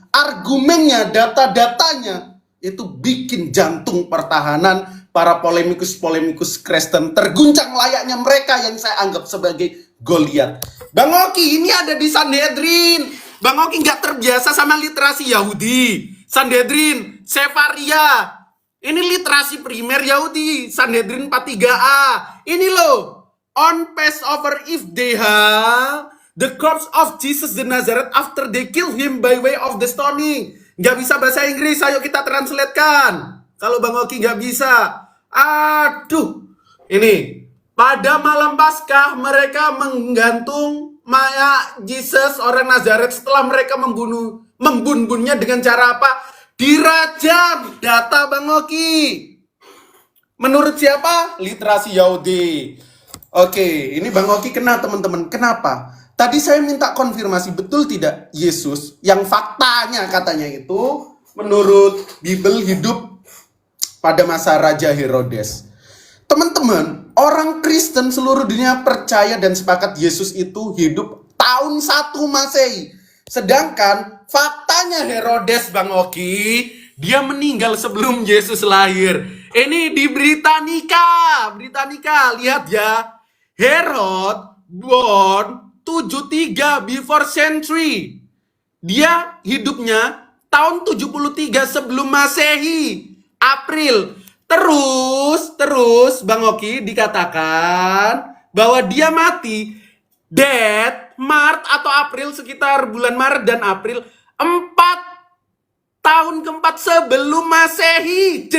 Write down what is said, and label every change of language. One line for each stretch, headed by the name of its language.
Indonesian: argumennya, data-datanya itu bikin jantung pertahanan para polemikus-polemikus Kristen terguncang layaknya mereka yang saya anggap sebagai Goliat. Bang Oki ini ada di Sanhedrin. Bang Oki nggak terbiasa sama literasi Yahudi. Sanhedrin, Sefaria. Ini literasi primer Yahudi. Sanhedrin 43a. Ini loh.
English: On Passover if they have the corpse of Jesus the Nazareth after they kill him by way of the stoning.
Indonesian: Nggak bisa bahasa Inggris, ayo kita translatekan. Kalau Bang Oki nggak bisa. Aduh. Ini. Pada malam Paskah mereka menggantung mayat Jesus orang Nazaret setelah mereka membunuhnya dengan cara apa? Dirajam. Data Bang Oki. Menurut siapa? Literasi Yahudi. Oke, ini Bang Oki kena teman-teman. Kenapa? Tadi saya minta konfirmasi, betul tidak Yesus yang faktanya katanya itu menurut Bible hidup pada masa Raja Herodes. Teman-teman, orang Kristen seluruh dunia percaya dan sepakat Yesus itu hidup tahun 1 Masehi. Sedangkan faktanya Herodes Bang Oki, dia meninggal sebelum Yesus lahir. Ini di Britannica, lihat ya.
English: Herod born 73 before century.
Indonesian: Dia hidupnya tahun 73 sebelum Masehi. April. Terus Bang Oki dikatakan bahwa dia mati Maret atau April, sekitar bulan Maret dan April 4 tahun keempat sebelum Masehi.